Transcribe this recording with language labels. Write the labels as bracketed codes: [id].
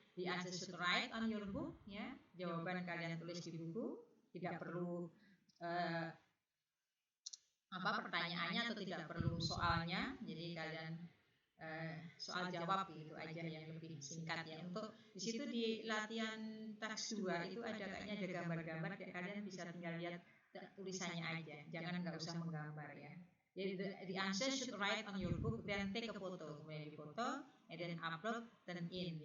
[en] The answer should write on your book, ya. [id] Jawaban kalian tulis di buku. Tidak perlu pertanyaannya atau tidak perlu soalnya. Jadi kalian soal jawab itu aja yang lebih singkat, ya. Untuk di situ di latihan teks 2 itu ada kayaknya ada gambar-gambar, kalian bisa tinggal lihat tulisannya aja, jangan nggak usah menggambar, ya. Jadi [en] the answer should write on your book, then take a photo, [id] kemudian difoto, [en] and then upload, then in.